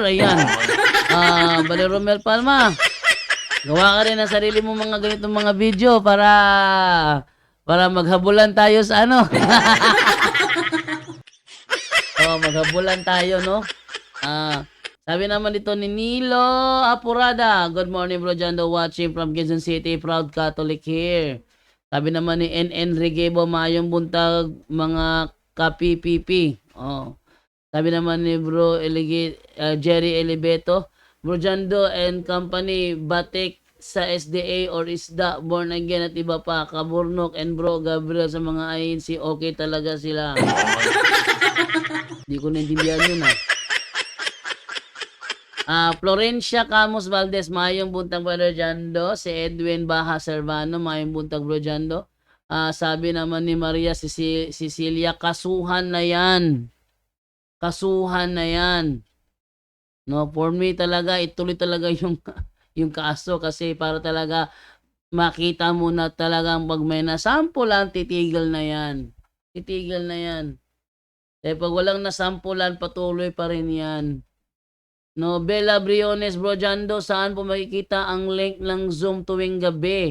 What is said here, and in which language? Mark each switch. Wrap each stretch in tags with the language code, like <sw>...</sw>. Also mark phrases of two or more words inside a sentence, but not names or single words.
<tl>Ayan. Brother Romel Palma. Gawa ka rin ng sarili mo mga ganitong mga video para maghabulan tayo sa ano. Maghabulan tayo, no? Sabi naman dito ni Nilo Apurada.</tl> <en>Good morning, Bro Jando, watching from Quezon City. Proud Catholic here.</en> <tl>Sabi naman ni NN Regebo,</tl> <ceb>mayong buntag</ceb> <tl>mga ka-PPP. Sabi naman ni Bro Jerry Eleveto, Bro Jando</tl> <en>and company,</en> <tl>batik sa SDA or isda,</tl> <en>born again</en> <tl>at iba pa, Kaburnok and Bro Gabriel sa mga INC, okay talaga sila. Hindi ko naintindihan yun Florencia Camus Valdez,</tl> <ceb>mayong buntag</ceb> <tl>Brother Jando. Si Edwin Baha Servano,</tl> <ceb>mayong buntag</ceb> <tl>Bro Jando. Sabi naman ni Maria Cecilia, kasuhan na yan. Kasuhan na yan. No,</tl> <en>for me</en> <tl>talaga, ituloy talaga yung kaso kasi para talaga makita mo na talagang pag may nasampulan, titigil na yan. Titigil na yan. Pag walang nasampulan, patuloy pa rin yan. No, Bella Briones, Bro Jando, saan po makikita ang link ng Zoom tuwing gabi?</tl>